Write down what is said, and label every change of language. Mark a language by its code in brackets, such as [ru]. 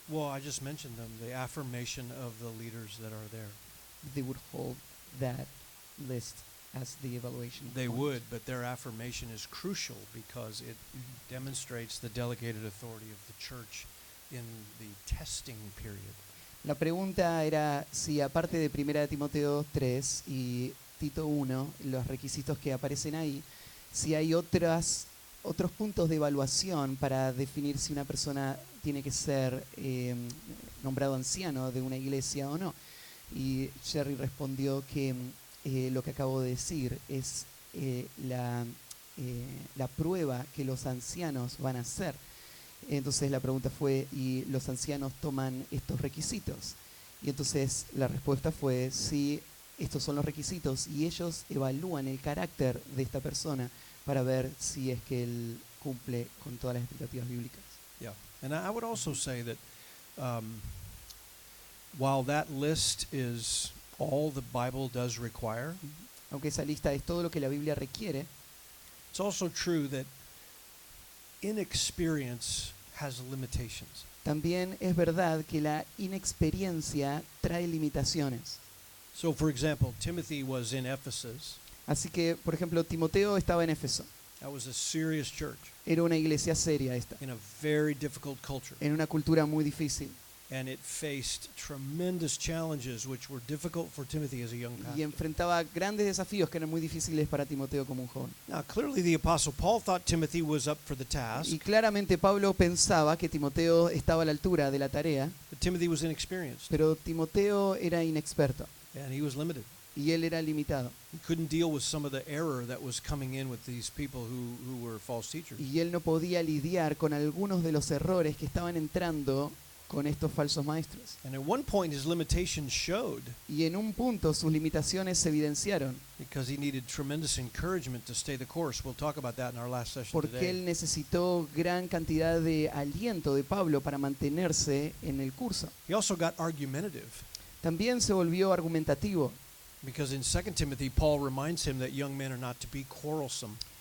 [en] Well, I just mentioned them, the affirmation of the leaders that are there. They would hold that list as the evaluation. They point. would, but their affirmation is crucial because it demonstrates the delegated authority of the church in the testing period. [es] La pregunta era si aparte de 1 Timoteo 3 y Tito 1, los requisitos que aparecen ahí, si hay otros puntos de evaluación para definir si una persona tiene que ser nombrado anciano de una iglesia o no. Y Jerry respondió que lo que acabo de decir es la prueba que los ancianos van a hacer. Entonces la pregunta fue, ¿y los ancianos toman estos requisitos? Y entonces la respuesta fue, sí, estos son los requisitos, y ellos evalúan el carácter de esta persona para ver si es que él cumple con todas las expectativas bíblicas. [en] Yeah, and I would also say that while that list is all the Bible does require, [es] Aunque esa lista es todo lo que la Biblia requiere, [en] it's also true that inexperience has limitations. [es] también es verdad que la inexperiencia trae limitaciones. [en] So, for example, Timothy was in Ephesus. [es] Así que, por ejemplo, Timoteo estaba en Éfeso. [en] That was a serious church [es] Era una iglesia seria esta, [en] in a very difficult culture. [es] en una cultura muy difícil. [en] And it faced tremendous challenges which were difficult for Timothy as a young [es] Y [en] pastor. [es] enfrentaba grandes desafíos que eran muy difíciles para Timoteo como un joven. [en] Now, clearly the Apostle Paul thought Timothy was up for the task, [es] Y claramente Pablo pensaba que Timoteo estaba a la altura de la tarea, [en] but Timothy was inexperienced [es] pero Timoteo era inexperto [en] and he was limited. [es] y él era limitado. [en] He couldn't deal with some of the error that was coming in with these people who were false teachers. [es] Y él no podía lidiar con algunos de los errores que estaban entrando con estos falsos maestros. [en] And at one point his limitations showed [es] Y en un punto sus limitaciones se evidenciaron [en] because he needed tremendous encouragement to stay the course. We'll talk about that in our last session [es] porque [en] today. [es] él necesitó gran cantidad de aliento de Pablo para mantenerse en el curso. [en] He also got argumentative. [es] También se volvió argumentativo. [en] Because in 2 Timothy, Paul reminds him that young men are not to be quarrelsome.